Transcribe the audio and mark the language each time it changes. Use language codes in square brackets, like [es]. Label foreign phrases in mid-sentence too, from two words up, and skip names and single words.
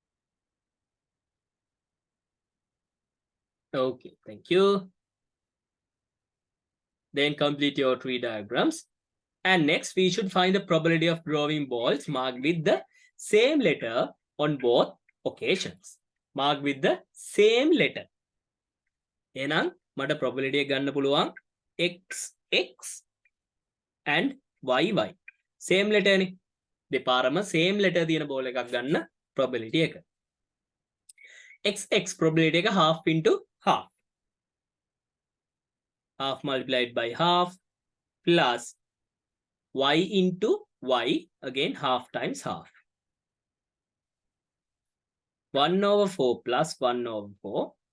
[en] Okay, thank you. Then complete your tree diagrams. And next, we should find the probability of drawing balls marked with the same letter on both occasions. Marked with the same letter. [si] එහෙනම් මට probability එක ගන්න පුළුවන් [en] XX and YY. Same letter [si] නේ. දෙපාරම [en] same letter [si] තියෙන ball එකක් ගන්න probability එක. [en] XX probability එක half into half. Half multiplied by half plus y into y, again half times half. 1/4 plus 1/4.